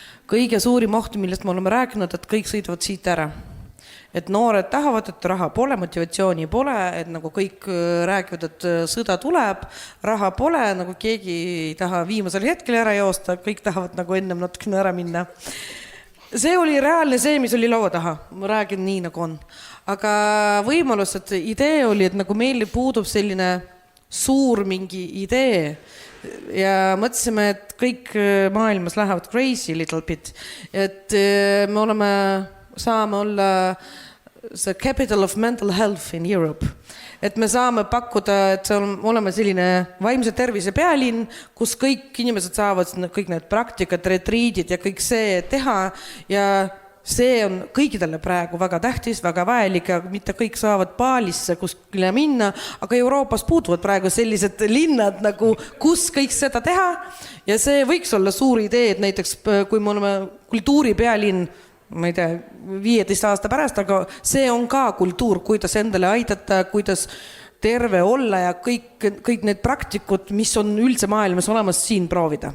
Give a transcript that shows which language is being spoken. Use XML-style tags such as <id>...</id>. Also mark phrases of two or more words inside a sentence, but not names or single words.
<et>kõige suurim oht, millest me oleme rääkinud, et kõik sõidavad siit ära. Et noored tahavad, et raha pole, motivatsiooni pole, et nagu kõik räägivad, et sõda tuleb, raha pole, nagu keegi ei taha viimasel hetkel ära joosta, kõik tahavad nagu ennem natukene ära minna. See oli reaalne see, mis oli laua taha, ma räägin nii nagu on. Aga võimalus, et idee oli, et nagu meil puudub selline suur mingi idee ja mõtlesime, et kõik maailmas lähevad</et> <en>crazy little bit,</en> <et>et me saame olla see</et> <en>capital of mental health in Europe.</en> <et>Et me saame pakkuda, et oleme selline vaimse tervise pealinn, kus kõik inimesed saavad kõik need praktikad, retriidid ja kõik see teha ja see on kõikidele praegu väga tähtis, väga vajalik ja mitte kõik saavad Baalisse kuskile minna, aga Euroopas puutuvad praegu sellised linnad, nagu, kus kõik seda teha ja see võiks olla suur idee, et näiteks kui me oleme kultuuripealinn, ma ei tea, 15 aasta pärast, aga see on ka kultuur, kuidas endale aidata, kuidas terve olla ja kõik need praktikud, mis on üldse maailmas olemas, siin proovida.</et>